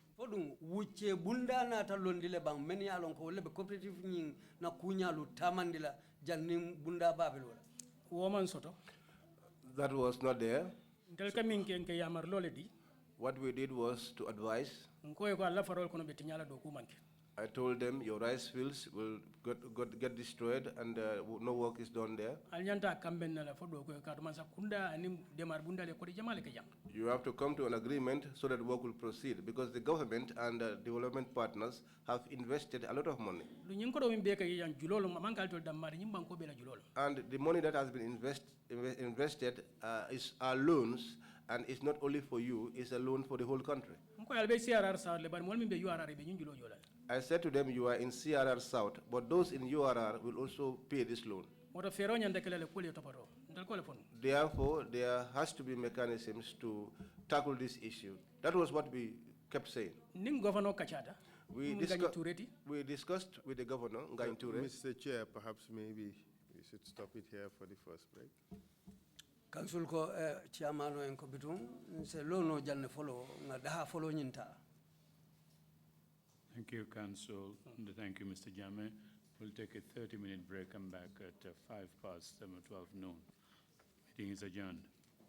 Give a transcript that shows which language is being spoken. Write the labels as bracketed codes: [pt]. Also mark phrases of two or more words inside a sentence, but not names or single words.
[en] That was not there. What we did was to advise I told them your rice fields will get destroyed and no work is done there. [man] Alnyanta kamben na la fodo ko ka man sakunda anim demar bunda le ko di jamale ke jam. [en] You have to come to an agreement so that work will proceed because the government and development partners have invested a lot of money. [man] Lu nyin ko do min be ka yan julolo man kal to damar nyim banko be la julolo. [en] And the money that has been invested is our loans, and it's not only for you, it's a loan for the whole country. [man] Ko yalbe CRR sa le ban mol min be URR be nyin julo jola. [en] I said to them, you are in CRR South, but those in URR will also pay this loan. Therefore, there has to be mechanisms to tackle this issue. That was what we kept saying. We discussed with the governor, Ngagne Touré. Mr. Chair, perhaps maybe we should stop it here for the first break. [man] Council ko chairman en ko bitum se lono janne follow nga daha follow nyinta. [en] Thank you, Council, and thank you, Mr. Jammeh. We'll take a 30-minute break, come back at 12 noon. Meeting is adjourned.